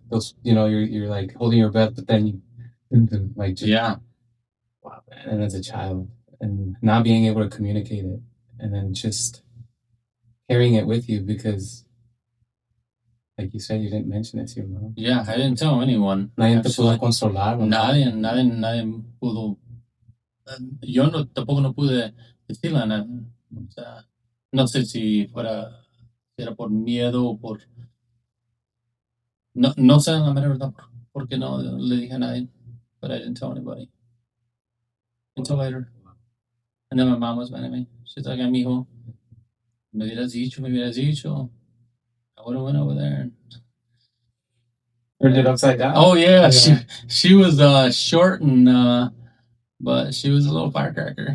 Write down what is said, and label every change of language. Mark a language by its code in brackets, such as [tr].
[en] those, you're like holding your breath, but then you like just Yeah. wow, man. And as a child and not being able to communicate it and then just carrying it with you because like you said, you didn't mention it to your mom. Yeah, I didn't tell anyone. [es] Nadie te pudo [en] Actually, [es] consolar, ¿no? nadie pudo. Yo no, tampoco no pude decirle a nadie. O sea, no sé si era por miedo o por, no sé la mera verdad por qué no le dije a nadie. [en] But I didn't tell anybody until later. And then my mom was mad at me. She's like, [es] amigo, me hubieras dicho. [en] I would have went over there. Turned it upside down. Oh yeah, she was short and but she was a little firecracker.